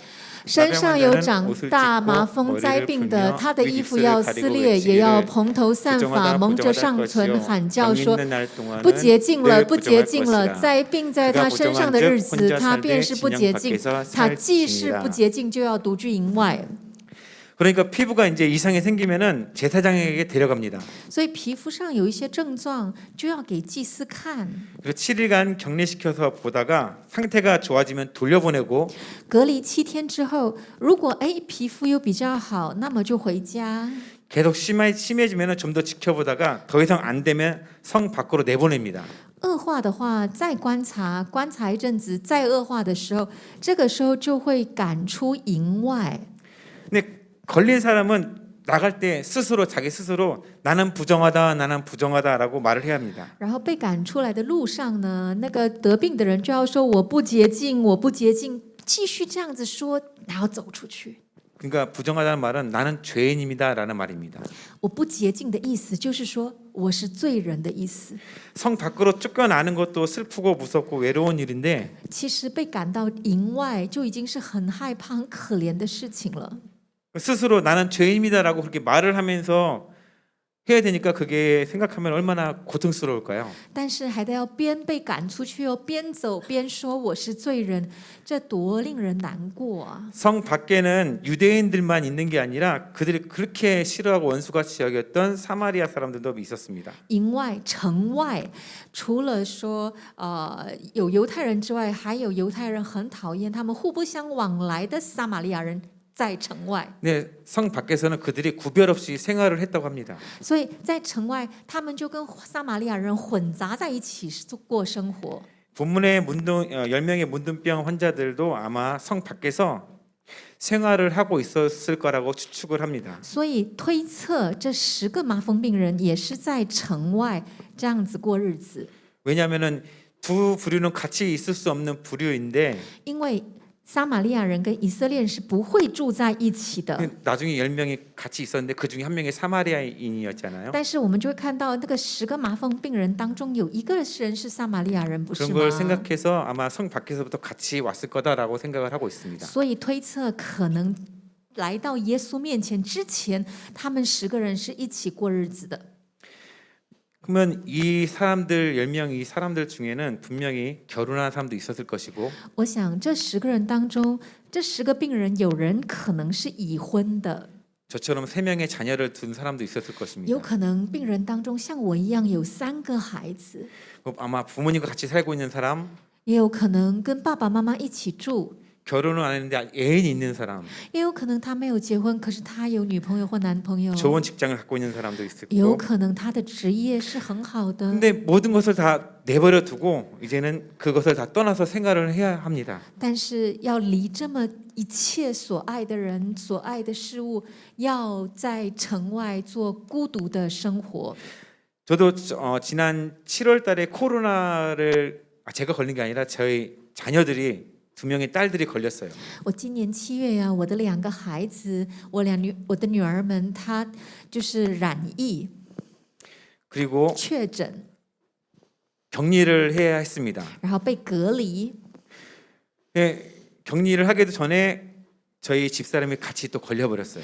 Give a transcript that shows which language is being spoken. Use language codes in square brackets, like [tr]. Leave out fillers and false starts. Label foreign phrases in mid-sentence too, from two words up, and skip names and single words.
[zh] 身上有长大麻风灾病的，他的衣服要撕裂，也要蓬头散发，蒙着上唇，喊叫说：不洁净了，不洁净了！灾病在他身上的日子，他便是不洁净。他既是不洁净，就要独居营外。 [ko] 그러니까 피부가 이제 이상이 생기면은 제사장에게 데려갑니다. [zh] 所以皮肤上有一些症状，就要给祭司看。 [ko] 그리고 7일간 격리시켜서 보다가 상태가 좋아지면 돌려보내고 [zh] 隔离7天之后，如果皮肤又比较好，那么就回家。 [ko] 계속 심해지면 좀 더 지켜보다가 더 이상 안 되면 성 밖으로 내보냅니다. [zh] 恶化的话，再观察一阵子，再恶化的时候，这个时候就会赶出营外。 [ko] 근데 걸린 사람은 나갈 때 스스로 자기 스스로 나는 부정하다라고 말을 해야 합니다. [zh] 然后被赶出来的路上呢，那个得病的人就要说我不洁净，我不洁净，继续这样子说，然后走出去。 [ko] 그러니까 부정하다는 말은 나는 죄인입니다라는 말입니다. [zh] 我不洁净的意思就是说我是罪人的意思。 [ko] 성 밖으로 쫓겨나는 것도 슬프고 무섭고 외로운 일인데 [zh] 其实被赶到营外就已经是很害怕、很可怜的事情了。 [ko] 스스로 나는 죄인입니다라고 그렇게 말을 하면서 해야 되니까 그게 생각하면 얼마나 고통스러울까요? [zh] 但是还得要边被赶出去哦，边走边说我是罪人，这多令人难过啊！ [ko] 성 밖에는 유대인들만 있는 게 아니라 그들이 그렇게 싫어하고 원수같이 여겼던 사마리아 사람들도 있었습니다. [zh] 营外、城外，除了说有犹太人之外，还有犹太人很讨厌他们互不相往来的撒玛利亚人。在城外， [ko] 네, 성 밖에서는 그들이 구별 없이 생활을 했다고 합니다. [zh] 所以在城外，他们就跟撒玛利亚人混杂在一起过生活。 [ko] 본문의 10명의 문둥병 환자들도 아마 성 밖에서 생활을 하고 있었을 거라고 추측을 합니다. [zh] 所以推测这10个麻风病人也是在城外这样子过日子。 [ko] 왜냐하면은 두 부류는 같이 있을 수 없는 부류인데 [zh] 因为 撒玛利亚人跟以色列人是不会住在一起的。 [ko] 나중에 10명이 같이 있었는데 그 중에 한 명이 사마리아인이었잖아요. [zh] 但是我们就会看到那个10个麻风病人当中有一个人是撒玛利亚人，不是 [ko] 그런 [zh] 吗？ [ko] 걸 생각해서 아마 성 밖에서부터 같이 왔을 거다라고 생각을 하고 있습니다. [zh] 所以推测可能来到耶稣面前之前，他们10个人是一起过日子的。 [ko] 그러면 이 사람들 10명 이 사람들 중에는 분명히 결혼한 사람도 있었을 것이고 [zh] 我想这10个人当中，这10个病人有人可能是已婚的， [ko] 저처럼 3명의 자녀를 둔 사람도 있었을 [zh] 有 [ko] 것입니다. [zh] 可能病人当中像我一样有3个孩子， [ko] 아마 부모님과 같이 살고 있는 사람, [zh] 也有可能跟爸爸妈妈一起住。 [ko] 결혼을 안 했는데 애인이 있는 사람, [zh] 也有可能他没有结婚，可是他有女朋友或男朋友。 [ko] 좋은 직장을 갖고 있는 사람도 있을 [zh] 有 [ko] 거고. [zh] 可能他的职业是很好的， [ko] 근데 모든 것을 다 내버려 두고 이제는 그것을 다 떠나서 생활을 해야 합니다. [zh] 但是要离这么一切所爱的人、所爱的事物，要在城外做孤独的生活。 [ko] 저도 지난 7월달에 코로나를 제가 걸린 게 아니라 저희 자녀들이 2명의 딸들이 걸렸어요. [zh] 我今年7月呀，我的2个孩子，我的女儿们，她就是染疫 [ko] 그리고 [zh] 确诊， [ko] 격리를 해야 했습니다. [zh] 然后被隔离。 [ko] 예, 격리를 하기도 전에 저희 집사람이 같이 또 걸려버렸어요.